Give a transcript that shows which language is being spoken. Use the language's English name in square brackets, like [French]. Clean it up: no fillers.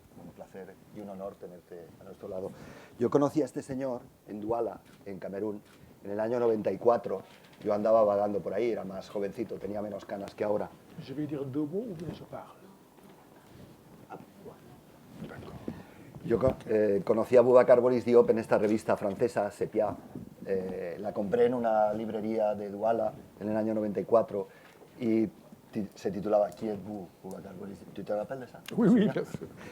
[Spanish] Un placer y un honor tenerte a nuestro lado. Yo conocí a este señor en Douala, en Camerún, en el año 94. Yo andaba vagando por ahí, era más jovencito, tenía menos canas que ahora. [French] Je vais dire deux mots ou bien je parle? [Spanish] Yo conocí a Boubacar Boris Diop en esta revista francesa, Sepia. La compré en una librería de Douala en el año 94 y se titulaba [French] Qui êtes-vous, [Spanish] Boubacar Boris Diop? ¿Tú [French] te rappelles [Spanish] de esa? [French] Oui, oui, bien sûr.